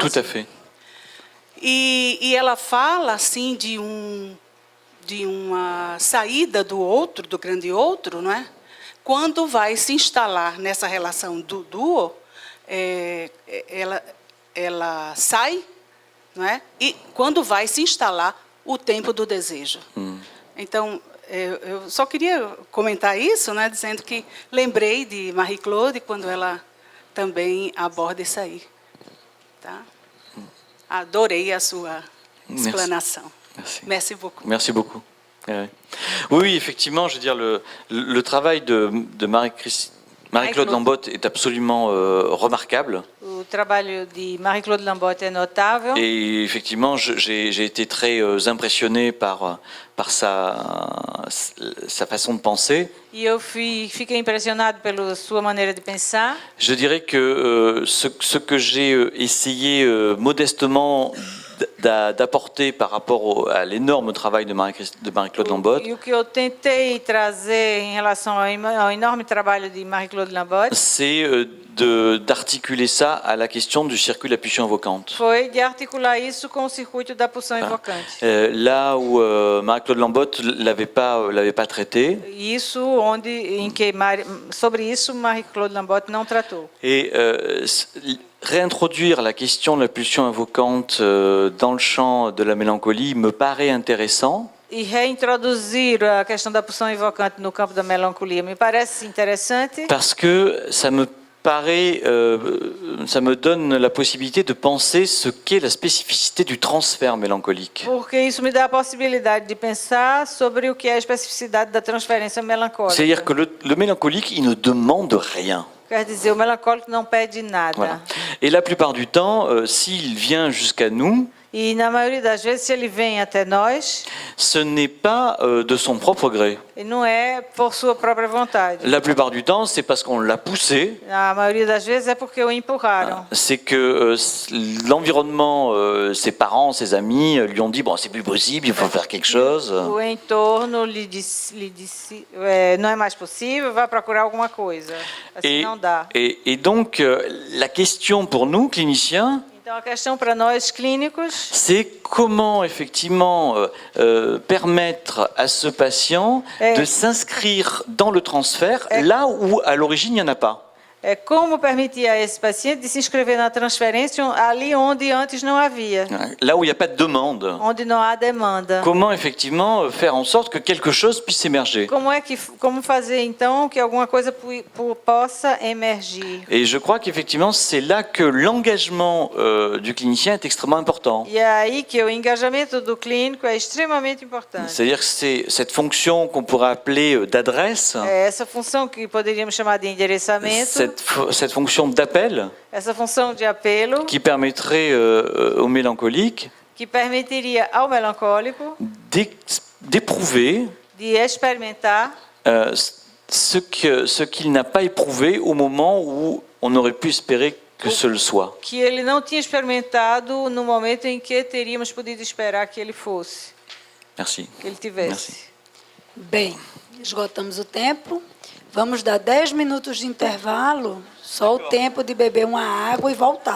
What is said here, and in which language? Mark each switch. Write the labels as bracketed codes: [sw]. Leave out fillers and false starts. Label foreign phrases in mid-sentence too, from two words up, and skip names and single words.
[fr] Tout à fait. [pt] E ela fala assim de uma saída do outro, do grande outro, não é? Quando vai se instalar nessa relação do duo, ela sai, não é? E quando vai se instalar o tempo do desejo. Então, eu só queria comentar isso, né, dizendo que lembrei de Marie-Claude quando ela também aborda isso aí. Tá? Adorei a sua explanação. [fr] Merci. Merci beaucoup. Merci beaucoup. Oui, effectivement, je veux dire, le travail de Marie-Claude Lambotte est absolument remarquable. [pt] O trabalho de Marie-Claude Lambotte é notável. [fr] Et effectivement, j'ai été très impressionné par sa façon de penser. [pt] E eu fiquei impressionado pela sua maneira de pensar. [fr] Je dirais que ce que j'ai essayé modestement d'apporter par rapport à l'énorme travail de Marie-Claude Lambotte, [pt] E o que eu tentei trazer em relação ao enorme trabalho de Marie-Claude Lambotte [fr] c'est d'articuler ça à la question du circuit de la pulsion invocante. [pt] foi de articular isso com o circuito da pulsão invocante. [fr] Là où Marie-Claude Lambotte l'avait pas traité. [pt] Isso sobre isso Marie-Claude Lambotte não tratou. [fr] Et réintroduire la question de la pulsion invocante dans le champ de la mélancolie me paraît intéressant. [pt] E reintroduzir a questão da pulsão invocante no campo da melancolia me parece interessante. [fr] Parce que ça me donne la possibilité de penser ce qu'est la spécificité du transfert mélancolique. [pt] Porque isso me dá a possibilidade de pensar sobre o que é a especificidade da transferência melancólica. [fr] C'est-à-dire que le mélancolique, il ne demande rien. [pt] Quer dizer, o melancólico não pede nada. [fr] Voilà. Et la plupart du temps, s'il vient jusqu'à nous, [pt] E na maioria das vezes, se ele vem até nós, [fr] ce n'est pas de son propre gré. [pt] e não é por sua própria vontade. [fr] La plupart du temps, c'est parce qu'on l'a poussé. [pt] A maioria das vezes é porque o empurraram. [fr] C'est que l'environnement, ses parents, ses amis lui ont dit bon, c'est plus possible, il faut faire quelque chose. [pt] O entorno lhe disse não é mais possível, vai procurar alguma coisa. Assim não dá. [fr] Et donc, la question pour nous, cliniciens, [pt] Então a questão para nós clínicos [fr] c'est comment effectivement permettre à ce patient de s'inscrire dans le transfert là où à l'origine il n'y en a pas. [pt] é como permitir a esse paciente de se inscrever na transferência ali onde antes não havia, [fr] Là où il n'y a pas de demande. [pt] onde não há demanda. [fr] Comment effectivement faire en sorte que quelque chose puisse émerger. [pt] Como fazer então que alguma coisa possa emergir? [fr] Et je crois qu'effectivement c'est là que l'engagement du clinicien est extrêmement important. [pt] E é aí que o engajamento do clínico é extremamente importante. [fr] C'est-à-dire que c'est cette fonction qu'on pourrait appeler d'adresse, [pt] É essa função que poderíamos chamar de endereçamento, [fr] cette fonction d'appel [pt] essa função de apelo [fr] qui permettrait au mélancolique [pt] que permitiria ao melancólico [fr] d'éprouver [pt] de experimentar [fr] ce qu'il n'a pas éprouvé au moment où on aurait pu espérer que ce le soit. [pt] que ele não tinha experimentado no momento em que teríamos podido esperar que ele fosse, [fr] Merci. [pt] que ele tivesse. [fr] Merci. [pt] Bem, esgotamos o tempo. Vamos dar 10 minutos de intervalo, só o tempo de beber uma água e voltar, tá?